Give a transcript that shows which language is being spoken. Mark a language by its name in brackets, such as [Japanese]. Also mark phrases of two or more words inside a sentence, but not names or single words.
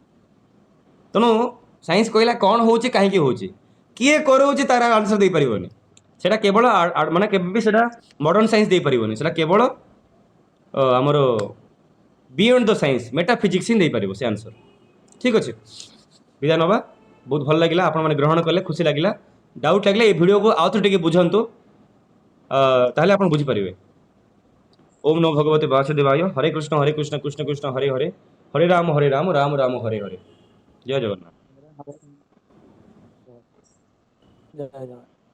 [Odia] ତେଣୁ ସାଇନ୍ସ କହିଲା କ'ଣ ହଉଛି କାହିଁକି ହଉଛି କିଏ କରଉଛି ତାର ଆନ୍ସର ଦେଇପାରିବନି ସେଟା କେବଳ ମାନେ କେବେ ବି ସେଟା [English] modern science [Odia] ଦେଇପାରିବନି ସେଟା କେବଳ ଆମର [English] beyond the science metaphysics [Odia] ହିଁ ଦେଇପାରିବ ସେ ଆନ୍ସର ଠିକ୍ ଅଛି ବିଦାୟ ନେବା ବହୁତ ଭଲ ଲାଗିଲା ଆପଣମାନେ ଗ୍ରହଣ କଲେ ଖୁସି ଲାଗିଲା ଡାଉଟ୍ ଲାଗିଲେ এই ଭିଡ଼ିଓକୁ ଆଉ ଥରେ ଟିକେ ବୁଝନ୍ତୁ ତାହେଲେ ଆପଣ ବୁଝିପାରିବେ [Sanskrit] ओम नमो भगवते वासुदेवाय हरे कृष्ण कृष्ण कृष्ण हरे हरे हरे राम राम राम हरे हरे जय जगन्नाथ जय जगन्नाथ।